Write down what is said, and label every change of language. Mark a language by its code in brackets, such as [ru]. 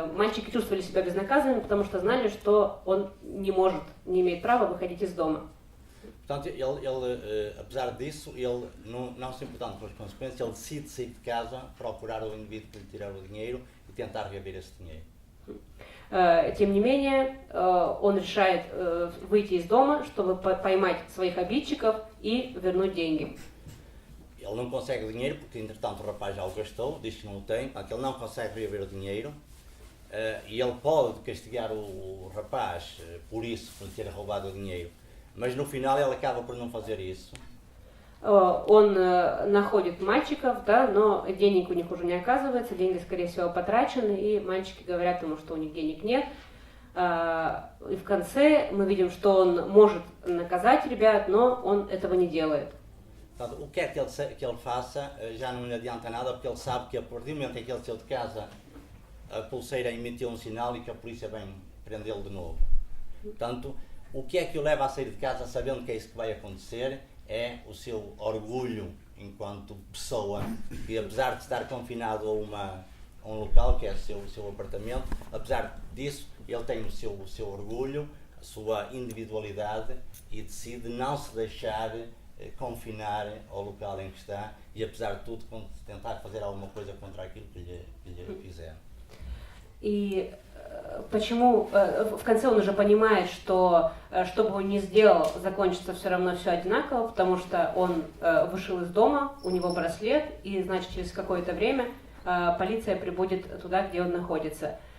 [ru] Mальчики чувствовали себя безнаказанными, потому что знали, что он не имеет права выходить из дома. [pt] Portanto, ele apesar disso, ele não se importando com as consequências, ele decide sair de casa, procurar o indivíduo que lhe tirar o dinheiro e tentar reaver esse dinheiro. [ru] Тем не менее, он решает выйти из дома, чтобы поймать своих обидчиков и вернуть деньги. [pt] Ele não consegue o dinheiro porque, entretanto, o rapaz já o gastou, diz que não o tem, portanto, ele não consegue reaver o dinheiro e ele pode castigar o rapaz por isso, por ter roubado o dinheiro. Mas no final ele acaba por não fazer isso. [ru] Он находит мальчиков, да, но денег у них уже не оказывается, деньги, скорее всего, потрачены, и мальчики говорят ему, что у них денег нет. И в конце мы видим, что он может наказать ребят, но он этого не делает. [pt] Portanto, o que é que ele faça já não lhe adianta nada, porque ele sabe que a partir do momento em que ele saiu de casa, a pulseira emitiu um sinal e que a polícia vem prendê-lo de novo. Portanto, o que é que o leva a sair de casa sabendo que é isso que vai acontecer é o seu orgulho enquanto pessoa, que apesar de estar confinado a um local que é o seu apartamento, apesar disso ele tem o seu orgulho, a sua individualidade e decide não se deixar confinar ao local em que está e apesar de tudo tentar fazer alguma coisa contra aquilo que lhe fizeram. [ru] И почему в конце он уже понимает, что что бы он ни сделал, закончится все равно все одинаково, потому что он вышел из дома, у него браслет, и значит через какое-то время полиция прибудет туда, где он находится.